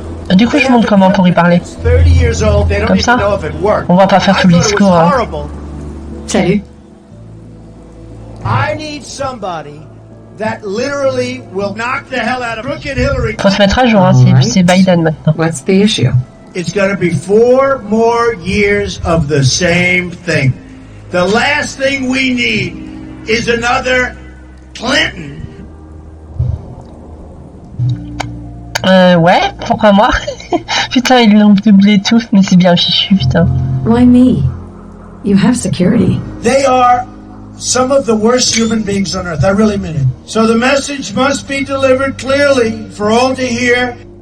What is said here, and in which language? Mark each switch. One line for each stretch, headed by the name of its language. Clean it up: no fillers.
French: Du coup, je montre comment pour y parler. Comme ça. On va pas faire tout le discours, hein. Salut.
English: I need somebody that literally will knock the hell out of crooked Hillary.
French: Faut se mettre à jour, hein. C'est Biden maintenant.
English: What's the issue? It's going to be 4 more years of the same thing. The last thing we need is another Clinton.
French: Ouais, pourquoi moi? Putain, ils l'ont doublé tous, mais c'est bien fichu, putain.
English: Why me? You have security. They are some of the worst human beings on earth. I really mean it. So the message must be delivered clearly for all to hear.